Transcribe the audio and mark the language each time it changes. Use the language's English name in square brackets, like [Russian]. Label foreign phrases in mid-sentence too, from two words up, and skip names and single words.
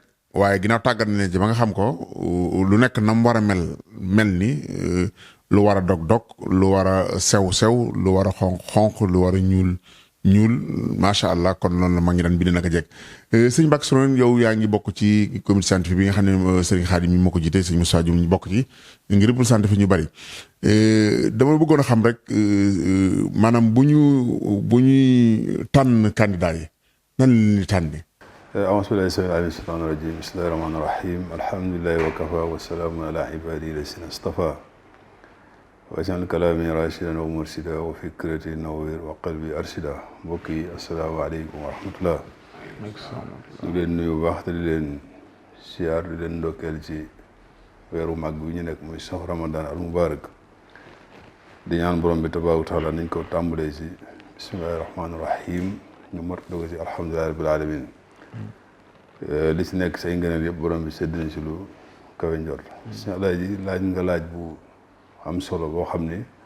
[Wolof] nag waaye ginnaaw tàggat na ci ba nga xam ko lu nekk nam war a mel ni lu war a dog lu war a sew lu war a xonq lu war a ñuul [Arabic] ما شاء الله [Wolof] kon loolu la ma ngi daan bind naka jekk sëñ Mbacke Sorone yow yaa ngi bokk ci [French] comité scientifique [Wolof] bi nga xam ne Serigne Khadim mi moo ko jiite sëñ Moussa Dioum ñu bokk ci ngi représenté fi ñu bari dama bëggoon a xam rek maanaam bu ñuy tànn candidat yi nan la ñuy tànni. [Arabic] أعوذ بالله السميع العليم من الشيطان الرجيم بسم الله الرحمن الرحيم الحمد لله وكفى والسلام على عباده الذين اصطفى واجعل كلامي راشدا ومرشدا وفكرتي نوير وقلبي أرشدا [Wolof] mbokk yi [Arabic] السلام عليكم ورحمة الله [Wolof] ñu leen nuyu baax te di leen siyaar di leen ndokkeel ci weeru màgg bi ñu nekk muy sax [Arabic] رمضان المبارك [Wolof] di ñaan borom bi [Arabic] تبارك وتعالى [Wolof] nañ ko tàmbalee ci [Arabic] بسم الله الرحمن الرحيم [Wolof] ñu mot doog ci [Arabic] الحمد لله رب العالمين [Wolof] li ci nekk say ngëneel yëpp borom bi sedd na ci lu kawe njort si Alaaji laaj nga laaj bu am solo boo xam ni